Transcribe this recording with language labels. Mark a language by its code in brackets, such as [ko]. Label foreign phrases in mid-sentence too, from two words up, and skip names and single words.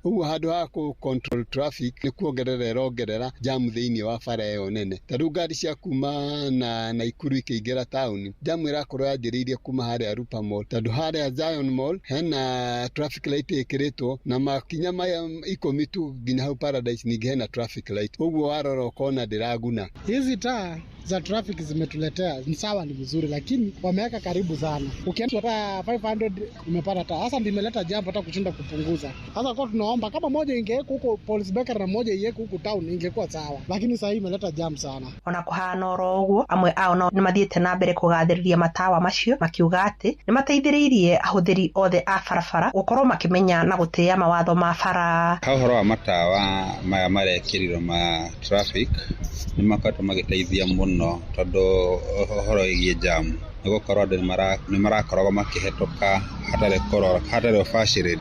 [ki] Ũguo handũ ha kũ [en] control traffic [ki] nĩ kuongerera ĩrongerera jam thĩinĩ wa bara ĩyo nene. Ta rĩu ngari cia kuma na Nakuru ikĩingĩra town, jam ĩrakorwo yanjĩrĩirie kuma harĩa Rupa Mall. Tondũ harĩa Zion Mall hena [en] traffic light [ki] ĩkĩrĩtwo na makinya maya ikũmi tu nginya hau Paradise ningĩ hena [en] traffic light. [ki] Ũguo warora ũkona ndĩraguna. [sw] Hizi taa za traffic zimetuletea, ni sawa, ni mzuri, lakini wameweka karibu sana. Ukienda hata five hundred umepata taa. Sasa ndio imeleta jambo hata kushinda kupunguza. Sasa kwa tunaomba kama moja ingewekwa huko Police Bakery na moja iwekwe huko town ingekuwa sawa. Lakini sasa hii imeleta jam sana. [ki] Ona kũhana oro ũguo, amwe ao nao nĩ mathiĩte na mbere kũgathĩrĩria matawa macio, makiuga atĩ nĩ mateithĩrĩirie ahũthĩri othe a barabara gũkorwo makĩmenya na gũtĩa mawatho ma bara. Ha ũhoro wa matawa maya marekĩrirwo ma traffic, nĩ makoretwo magĩteithia mũno tondũ ũhoro wĩgiĩ jam, nĩ gũkorwo andũ nĩ mara-, nĩ marakoragwo makĩhetũka hatarĩ kũrora, hatarĩ ũbacĩrĩri.